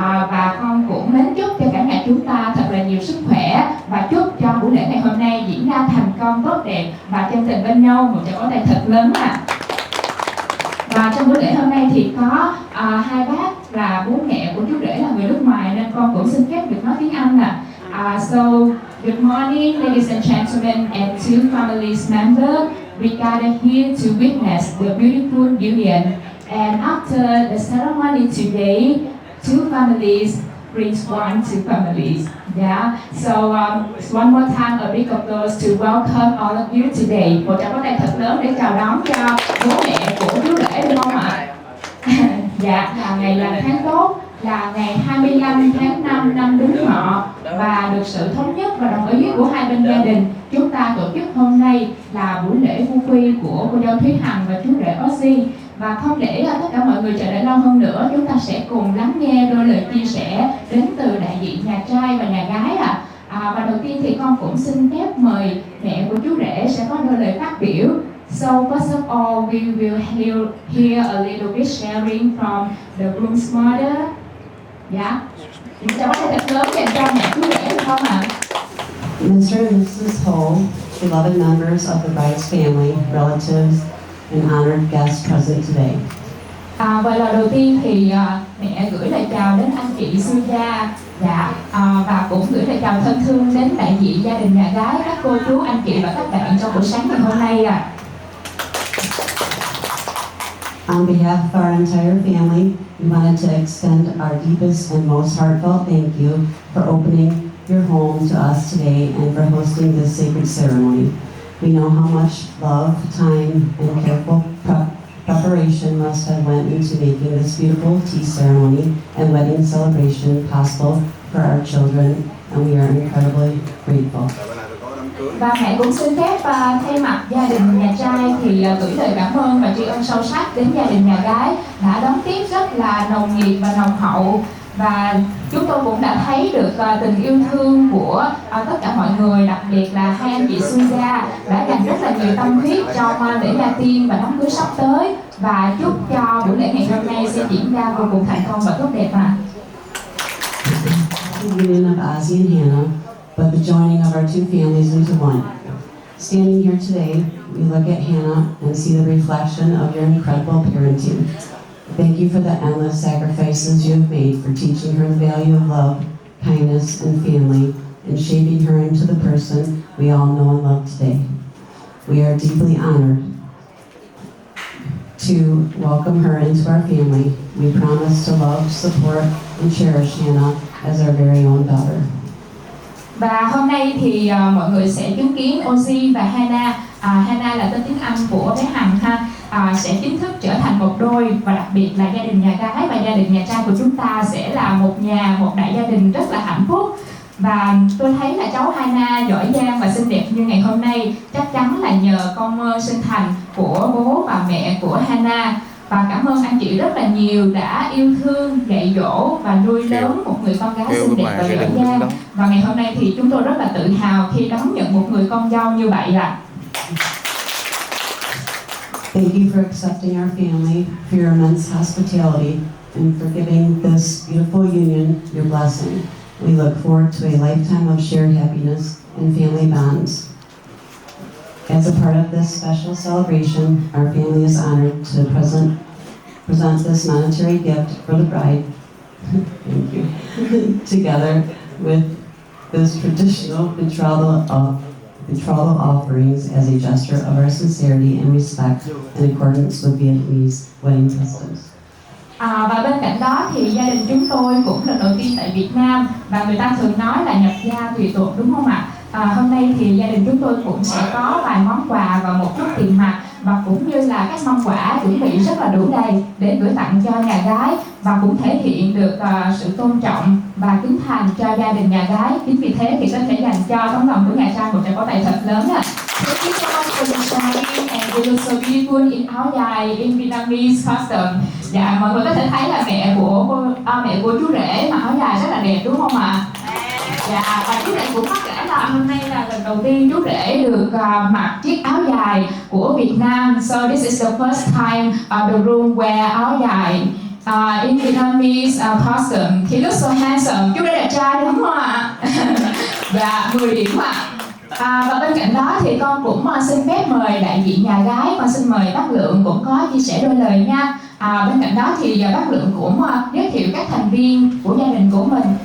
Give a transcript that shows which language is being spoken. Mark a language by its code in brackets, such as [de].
[vi] Và con cũng mến chúc cho cả nhà chúng ta thật là nhiều sức khỏe và chúc cho buổi lễ ngày hôm nay diễn ra thành công tốt đẹp và chân tình bên nhau. Một tràng pháo tay thật lớn ạ. Và trong buổi lễ hôm nay thì có hai bác là bố mẹ của chú rể là người nước ngoài nên con cũng xin phép được nói tiếng Anh ạ. [en] So, good morning ladies and gentlemen and two families members. We gather here to witness the beautiful union. And after the ceremony today, two families brings one to families. Yeah. So one more time a big applause to welcome all of you today. [vi] Một tràng pháo tay thật lớn để chào đón cho bố mẹ của chú rể được không ạ? Dạ, là ngày lành tháng tốt, là ngày 25 tháng 5 năm Đinh Ngọ, và được sự thống nhất và đồng ý của hai bên gia đình, chúng ta tổ chức hôm nay là buổi lễ vu quy của cô dâu Thúy Hằng và chú rể Ozzy. Và không để tất cả mọi người chờ đợi lâu hơn nữa, chúng ta sẽ cùng lắng nghe đôi lời chia sẻ đến từ đại diện nhà trai và nhà gái ạ. Và đầu tiên thì con cũng xin phép mời mẹ của chú rể sẽ có đôi lời phát biểu. [en] So first of all, we will hear a little bit sharing from the groom's mother. Yeah. [vi] Cháu có thật lớn dành cho mẹ chú rể được không ạ? [en] Mr. and Mrs. Ho, beloved members of the bride's family, relatives, and honored guests present today. [vi] Và lời đầu tiên thì mẹ gửi lời chào đến anh chị sư gia, và cũng gửi lời chào thân thương đến đại diện gia đình nhà gái, các cô chú, anh chị và các bạn trong buổi sáng ngày hôm nay ạ. [en] On behalf of our entire family, we wanted to extend our deepest and most heartfelt thank you for opening your home to us today and for hosting this sacred ceremony. We know how much love, time, and careful preparation must have went into making this beautiful tea ceremony and wedding celebration possible for our children, and we are incredibly grateful. [vi] Bữa nay tôi có đám cưới Và mẹ cũng xin phép thay mặt gia đình nhà trai thì gửi lời cảm ơn và tri ân sâu sắc đến gia đình nhà gái đã đón tiếp rất là nồng nhiệt và nồng hậu. Và chúng tôi cũng đã thấy được tình yêu thương của tất cả mọi người, đặc biệt là hai anh chị Suja đã dành rất là nhiều tâm huyết trong lễ gia tiên và đám cưới sắp tới, và chúc cho buổi lễ ngày hôm nay sẽ diễn ra vô cùng thành công và tốt đẹp ạ. [en] The union of Ozzy and Hannah, but the joining of our two families into one. Standing here today, we look at Hannah and see the reflection of your incredible parenting. Thank you for the endless sacrifices you have made for teaching her the value of love, kindness, and family, and shaping her into the person we all know and love today. We are deeply honored to welcome her into our family. We promise to love, support, and cherish Hannah as our very own daughter. [vi] Và hôm nay thì mọi người sẽ chứng kiến Ozzy và Hannah. Hannah là tên tiếng Anh của bé Hằng ha. Sẽ chính thức trở thành một đôi, và đặc biệt là gia đình nhà gái và gia đình nhà trai của chúng ta sẽ là một nhà, một đại gia đình rất là hạnh phúc. Và tôi thấy là cháu Hannah giỏi giang và xinh đẹp như ngày hôm nay chắc chắn là nhờ con sinh thành của bố và mẹ của Hannah. Và cảm ơn anh chị rất là nhiều đã yêu thương, dạy dỗ và nuôi lớn một người con gái xinh đẹp và giỏi giang. Và ngày hôm nay thì chúng tôi rất là tự hào khi đón nhận một người con dâu như vậy ạ. [en] Thank you for accepting our family, for your immense hospitality, and for giving this beautiful union your blessing. We look forward to a lifetime of shared happiness and family bonds. As a part of this special celebration, our family is honored to present this monetary gift for the bride. Thank you. Together with this traditional betrothal offerings as a gesture of our sincerity and respect in accordance with Vietnamese wedding customs. [vi] Và bên cạnh đó thì gia đình chúng tôi cũng lần đầu tiên tại Việt Nam, và người ta thường nói là nhập gia tùy tục, đúng không ạ? Hôm nay thì gia đình chúng tôi cũng sẽ có vài món quà và một chút tiền mặt, và cũng như là các mâm quà chuẩn bị rất là đủ đầy để gửi tặng cho nhà gái, và cũng thể hiện được sự tôn trọng và kính thành cho gia đình nhà gái. Chính vì thế thì có thể dành cho tấm lòng của nhà trai một tràng pháo tay thật lớn ạ. [en] Thank you so much for the sharing, and it was so beautiful in áo dài in Vietnamese custom. [vi] Dạ, mọi người có thể thấy là mẹ của chú rể mặc áo dài rất là đẹp, đúng không ạ? Dạ, và chú rể cũng mắc kể là hôm nay là lần đầu tiên chú rể được mặc chiếc áo dài của Việt Nam. [en] So this is the first time the groom wear áo dài in Vietnamese costume. He looks so handsome. [vi] Chú rể đẹp trai đúng không ạ? Dạ, 10 điểm ạ. Và bên cạnh đó thì con cũng xin phép mời đại diện nhà gái, con xin mời bác Lượng cũng có chia sẻ đôi lời nha. Bên cạnh đó thì bác Lượng cũng giới thiệu các thành viên của gia đình của mình.